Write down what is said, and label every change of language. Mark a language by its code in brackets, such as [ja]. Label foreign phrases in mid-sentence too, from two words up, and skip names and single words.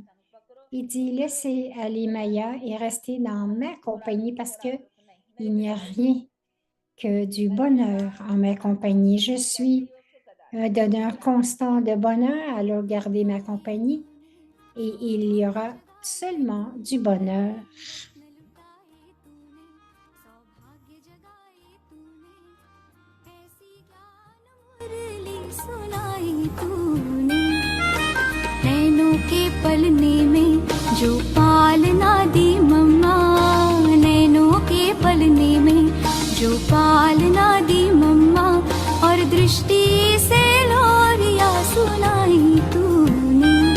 [fr] Il dit, laissez aller Maya et restez dans ma compagnie parce que il n'y a rien que du bonheur en ma compagnie. Je suis un donneur constant de bonheur, alors gardez ma compagnie et il y aura seulement du bonheur. [hi] सुनाई तूने नैनों के पलने में जो पालना दी मम्मा नैनों के पलने में जो पालना दी मम्मा और दृष्टि से लोरिया सुनाई तूने